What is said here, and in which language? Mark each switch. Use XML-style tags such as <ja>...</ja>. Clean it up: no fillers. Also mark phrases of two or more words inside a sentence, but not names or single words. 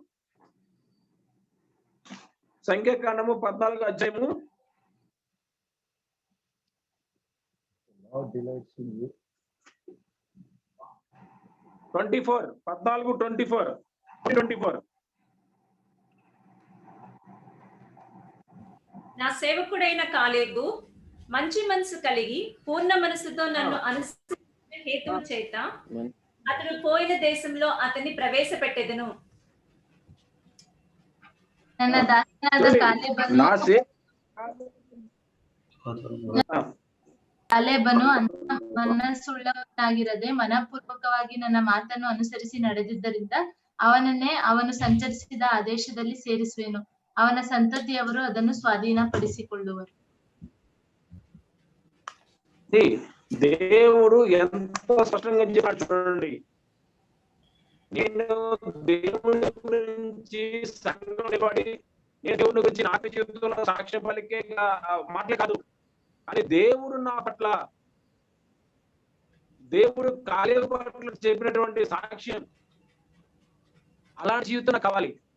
<te>సంఖ్యాకాండము 14వ అధ్యాయము 24. నా సేవకుడైన కాలేబు మంచి మనసు కలిగి పూర్ణ మనసుతో నన్ను అనుసరించిన హేతువు చేత అతడు పోయిన దేశంలో అతన్ని ప్రవేశపెట్టెదను.</te> <kn>ನನ್ನ ದಾಸನಾದ ಕಾಲೇಬನು ಮನಸ್ಸುಳ್ಳವನಾಗಿರದೆ ಮನಪೂರ್ವಕವಾಗಿ ನನ್ನ ಮಾತನ್ನು ಅನುಸರಿಸಿ ನಡೆದಿದ್ದರಿಂದ ಅವನು ಸಂಚರಿಸಿದ ಆ ದೇಶದಲ್ಲಿ ಸೇರಿಸುವೆನು. ಅವನ ಸಂತತಿಯವರು ಅದನ್ನು ಸ್ವಾಧೀನಪಡಿಸಿಕೊಳ್ಳುವರು.</kn> <te>దేవుడు ఎంత స్పష్టంగా చెప్పాడు చూడండి. నేను దేవుడి గురించి సంఘం నిలబడి నేను దేవుడి గురించి నాకు జీవితంలో సాక్ష్యం పలికే మాటలే కాదు, కానీ దేవుడు నా పట్ల, దేవుడు కాలేబు పట్ల చెప్పినటువంటి సాక్ష్యం, అలాంటి జీవితం నాకు కావాలి.</te>